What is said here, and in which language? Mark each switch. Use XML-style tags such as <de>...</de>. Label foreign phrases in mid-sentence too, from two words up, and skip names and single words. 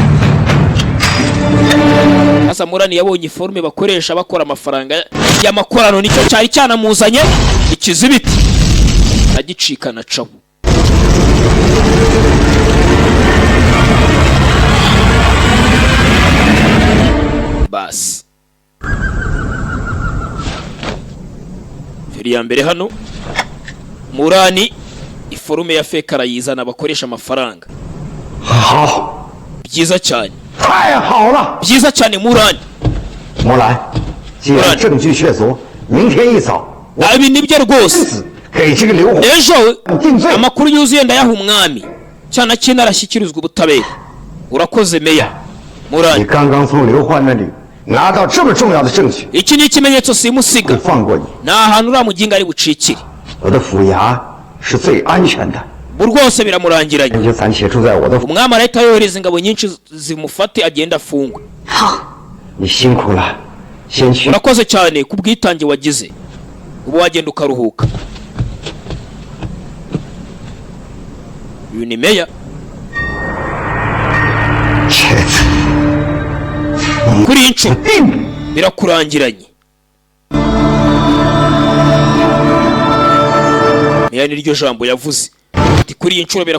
<rw>asa Murani yabonye iforume bakoresha bakora amafaranga y'amakorano nicyo cyari cyanamuzanye ikizibiti agicika na cabu basi feri ya mbere hano Murani iforume ya fake arayizana bakoresha amafaranga</rw> <zh>好，</zh> <rw>byiza cyane</rw> <zh>太好了，</zh> <rw>byiza cyane Murani</rw> <zh>木兰，既然证据确凿，明天一早，</zh> <rw>ibi nibyo rwose</rw> <zh>子给这个刘洪</zh> <rw>ejo</rw> <zh>定罪。</zh> <rw>amakuru yuzuye ndayaha umwami cyane kintu arashyikirizwa ubutabera urakoze meya</rw> <zh>你 Murani 刚刚从刘焕那里拿到这么重要的证据，</zh> <rw>iki ni ikimenyetso simusiga</rw> <zh>不放过你。</zh> <rw>nta hantu uriya muginga ari bucikire</rw> <zh>我的府衙是最安全的，</zh> <rw>ubu rwose biramurangiranye</rw> <zh>你就暂且住在我的府。</zh> <rw>umwami arahita yohereza ingabo nyinshi zimufate agenda afungwe</rw> <zh>好，你辛苦了，先去。</zh> <rw>urakoze cyane ku bwitange wagize ubu wagenda ukaruhuka uyu ni meya</rw> <zh>这次</zh> <rw>kuri iyi nshuro</rw> <zh>定。</zh> <rw>birakurangiranye meya niryo jambo yavuze ati kuri iyi nshuro</rw>